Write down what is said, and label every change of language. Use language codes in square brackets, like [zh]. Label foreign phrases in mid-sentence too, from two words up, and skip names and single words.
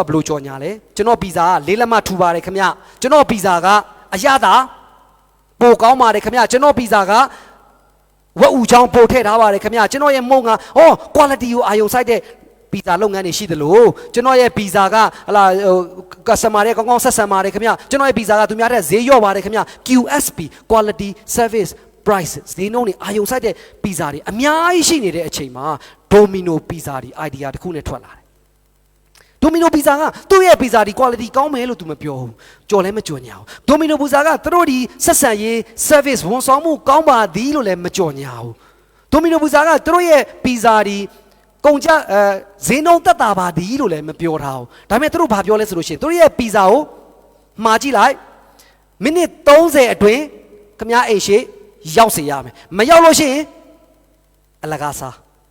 [my] ဘယ်လိုကြော်ညာလဲကျွန်တော်ပီဇာကလေးလက်မထူပါတယ်ခင်ဗျကျွန်တော်ပီဇာကအရသာပိုကောင်းပါတယ်ခင်ဗျကျွန်တော်ပီဇာကဝက်ဥချောင်းပို့ထည့်ထားပါတယ်ခင်ဗျကျွန်တော်ရဲ့မုံကquality ကိုအာရုံစိုက်တဲ့ပီဇာလုပ်ငန်းတွေရှိသလိုကျွန် တော်ရဲ့ပီဇာကဟလာcustomer တွေကောင်းကောင်းဆက်ဆံပါတယ်ခင်ဗျကျွန်တော်ရဲ့ပီဇာကသူများတဲ့ဈေးလျော့ပါတယ်ခင်ဗျ [en] QSP quality service price [my] ဈေးနှုန်းတွေအာရုံစိုက်တဲ့ပီဇာတွေအ များကြီးရှိနေတဲ့အချိန်မှာ Domino ပီဇာတွေ idea တစ်ခုနဲ့ထွက်လာတယ်ဒိုမီနိုပီဇာကသူ့ရဲ့ပီဇာဒီ quality ကောင်းမယ်လို့သူမပြော ဘူးကြော်လည်းမကြော်ညာဘူးဒိုမီနိုပီဇာကသူတို့ဒီဆက်ဆံရေး service ဝန်ဆောင်မှုကောင်းပါသည်လို့လည်းမကြော်ညာဘူးဒိုမီနိုပီဇာကသူတို့ရဲ့ပီဇာဒီကုန်ကြဈေးနှုန်းတက်တာပါသည်လို့လည်းမပြောထားဘူးဒါပေမဲ့သူတို့ဘာပြောလဲဆိုလို့ရှိရင်သူတို့ရဲ့ပီဇာကိုမှာကြည့်လိုက်မိနစ်30အတွင်းခမအိတ်ရှိရောက်စေရမယ်မရောက်လို့ရှိရင်အလကားစား